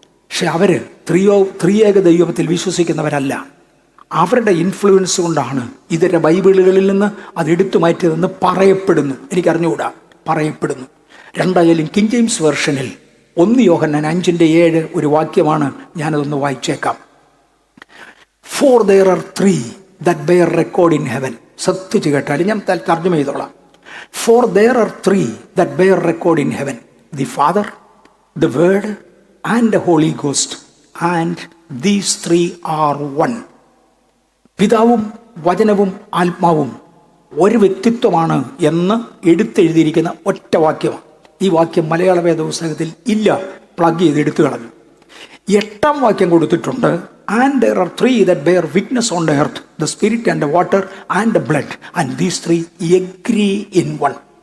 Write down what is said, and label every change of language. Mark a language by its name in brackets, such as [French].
[Malayalam] പക്ഷെ അവർ ത്രിയേക ദൈവത്തിൽ വിശ്വസിക്കുന്നവരല്ല. അവരുടെ ഇൻഫ്ലുവൻസ് കൊണ്ടാണ് ഇതര ബൈബിളുകളിൽ നിന്ന് അതെടുത്തു മാറ്റിയതെന്ന് പറയപ്പെടുന്നു. എനിക്കറിഞ്ഞുകൂടാ, പറയപ്പെടുന്നു. രണ്ടായാലും കിങ് ജെയിംസ് വെർഷനിൽ 1 യോഹന്നാൻ 5:7 ഒരു വാക്യമാണ്. ഞാനതൊന്ന് വായിച്ചേക്കാം. [English] For there are 3 that bear record in heaven. [Malayalam] ശ്രദ്ധിച്ച് കേട്ടാലും ഞാൻ തർജ്ജമ ചെയ്തോളാം. [English] For there are 3 that bear record in heaven, the Father, the Word and the Holy Ghost, and these 3 are one. [Malayalam] പിതാവും വചനവും ആത്മാവും ഒരു വ്യക്തിത്വമാണ് എന്ന് എടുത്തെഴുതിയിരിക്കുന്ന ഒറ്റ വാക്യമാണ്. ഈ വാക്യം മലയാള വേദപുസ്തകത്തിൽ ഇല്ല, പ്ലഗ് ചെയ്ത് എടുത്തു കളഞ്ഞു. 8ാം വാക്യം കൊടുത്തിട്ടുണ്ട്. [English] And there are 3 that bear witness on the earth, the spirit and the water and the blood, and these 3 agree in one.